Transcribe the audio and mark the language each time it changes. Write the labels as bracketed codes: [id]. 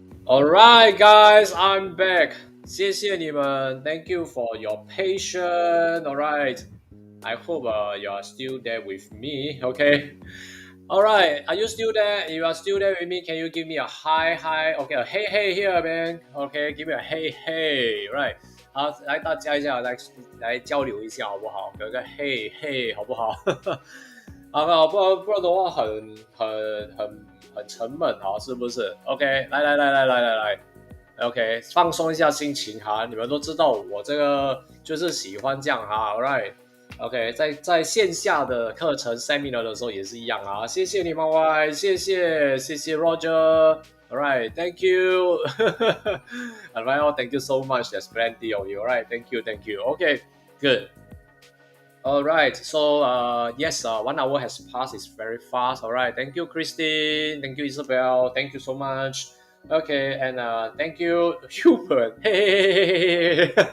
[en] Alright, guys, I'm back. [zh] 谢谢你们 [en] Thank you for your patience. Alright, I hope you are still there with me. Okay. Alright, are you still there? If you are still there with me, can you give me a hi hi? Okay, a hey hey here, man. Okay, give me a hey hey. Right. [zh] 好，来大家一下，来交流一下好不好？有个嘿嘿，好不好？好不好？不然的话很沉闷哈，是不是 ？OK，来，OK， 放松一下心情哈。你们都知道我这个就是喜欢这样哈 ，Alright。OK， 在线下的课程 seminar 的时候也是一样啊，谢谢你们 Y， 谢谢 Roger， [en] Alright，Thank you， Alright， Thank you so much. There's plenty of you. Alright, thank you. Okay, good. Alright, so yes, 1 hour has passed. It's very fast. Alright, thank you, Christine. Thank you, Isabel. Thank you so much. Okay, and thank you, Hubert. Hey.